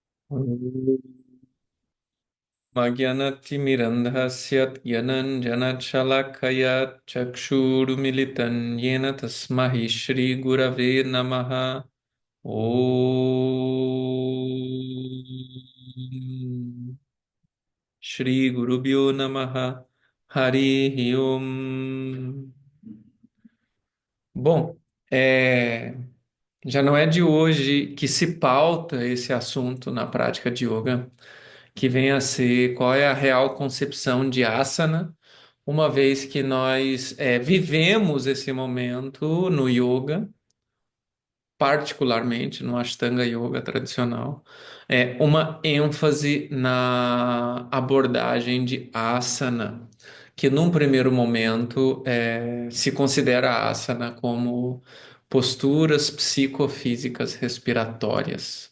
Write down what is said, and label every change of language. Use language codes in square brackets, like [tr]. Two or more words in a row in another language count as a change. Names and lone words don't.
[sa] अज्ञानतिमिरान्धस्य ज्ञानाञ्जनशलाकया चक्षुरुन्मीलितं येन तस्मै श्री गुरवे नमः. ॐ श्री गुरुभ्यो नमः. हरिः ॐ. [pt] Bom, já não é de hoje que se pauta esse assunto na prática de yoga, que vem a ser qual é a real concepção de asana, uma vez que nós vivemos esse momento no yoga, particularmente no Ashtanga Yoga tradicional, uma ênfase na abordagem de asana, que num primeiro momento se considera asana como posturas psicofísicas respiratórias.